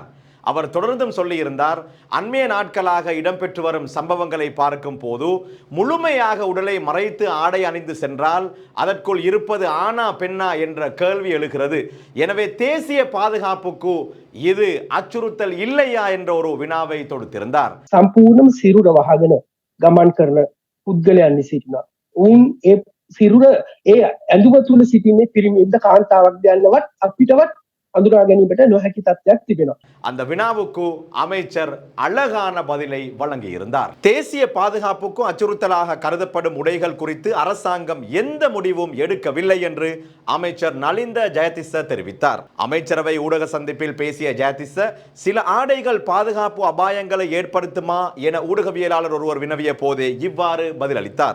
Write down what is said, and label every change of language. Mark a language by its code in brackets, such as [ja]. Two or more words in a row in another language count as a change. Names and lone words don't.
[ta] அவர் தொடர்ந்தும் சொல்லியிருந்தார், அண்மைய நாட்களாக இடம்பெற்று வரும் சம்பவங்களை பார்க்கும் போது முழுமையாக உடலை மறைத்து ஆடை அணிந்து சென்றால் அதற்குள் இருப்பது ஆனா பெண்ணா என்ற கேள்வி எழுகிறது. எனவே தேசிய பாதுகாப்புக்கு இது அச்சுறுத்தல் இல்லையா என்ற ஒரு வினாவை தொடுத்திருந்தார். [si] සම්පූර්ණම සිරුර වහගෙන ගමන් කරන පුද්ගලයන් සිටිනවා. උන් ඒ සිරුර ඒ ඇඳුම තුල සිටින්නේ පිරිමිද කාන්තාවක් දැන්නවත් අපිටවත් අඳුරා ගැනීමට නොහැකි තත්ත්වයක් තිබෙනවා. [ta] அந்த வினாவுக்கு அமைச்சர் அழகான பதிலை வழங்கியிருந்தார். தேசிய பாதுகாப்புக்கு அச்சுறுத்தலாக கருதப்படும் உடைகள் குறித்து அரசாங்கம் எந்த முடிவும் எடுக்கவில்லை என்று அமைச்சர் நலிந்த ஜெயதிச தெரிவித்தார். அமைச்சரவை ஊடக சந்திப்பில் பேசிய ஜெயதிச, சில ஆடைகள் பாதுகாப்பு அபாயங்களை ஏற்படுத்துமா என ஊடகவியலாளர் ஒருவர் வினவிய போதே இவ்வாறு பதிலளித்தார்.